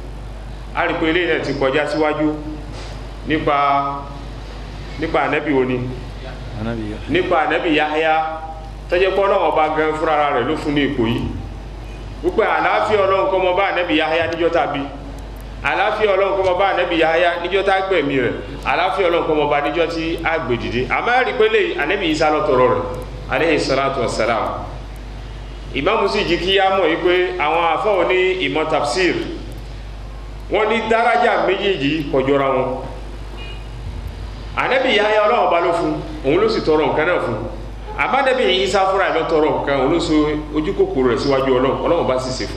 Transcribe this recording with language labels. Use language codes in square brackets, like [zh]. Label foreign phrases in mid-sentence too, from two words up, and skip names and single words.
[yo] A rí pé eléyìí náà ti kọjá síwájú nípa ànábì òní nípa ànábì Yahya tọ́jẹ́ pé Ọlọ́run ọba gan fúnra rẹ̀ ló fún ní ipò yìí wípé àlàáfíà Ọlọ́run kó máa bá ànábì Yahya níjọ́ tàbí àlàáfíà Ọlọ́run kó máa bá ànábì Yahya níjọ́ tá gbẹ̀mí rẹ̀ àlàáfíà Ọlọ́run kó máa bá níjọ́ tí a gbé dìde. àmọ́ rí pé lè ànábì Isa ló tọrọ rẹ̀ [ar] عليه الصلاة والسلام. [yo] Ìmáàmù sì jí kí á mọ̀ wípé àwọn àfáà ní ìmọ̀ tafsir wọ́n ní dárájà méjèèjì kò jọra wọn. ànábì Yahya Ọlọ́run ọba ló fún òun ló sì tọrọ nǹkan náà fún àmọ́ ànábì Isa fúnra ẹ̀ ló tọrọ nǹkan òun ló so ojú kòkòrò rẹ̀ síwájú Ọlọ́run bá sì ṣe fún.